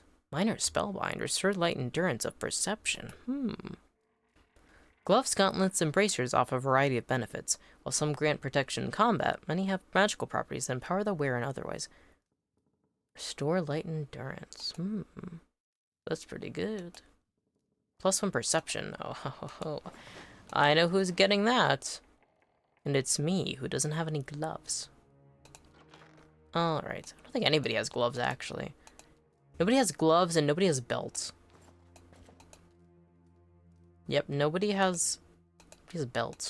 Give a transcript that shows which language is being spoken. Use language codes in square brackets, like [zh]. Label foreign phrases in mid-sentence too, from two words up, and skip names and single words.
[en] Minor spellbind, restore light endurance of perception. Gloves, gauntlets, and bracers offer a variety of benefits. While some grant protection in combat, many have magical properties that empower the wearer in other ways. Restore light endurance. That's pretty good. +1 perception. Oh, ho, ho, ho. I know who's getting that. And it's me, who doesn't have any gloves. Alright. I don't think anybody has gloves, actually. Nobody has gloves and nobody has belts. Yep, nobody has belts.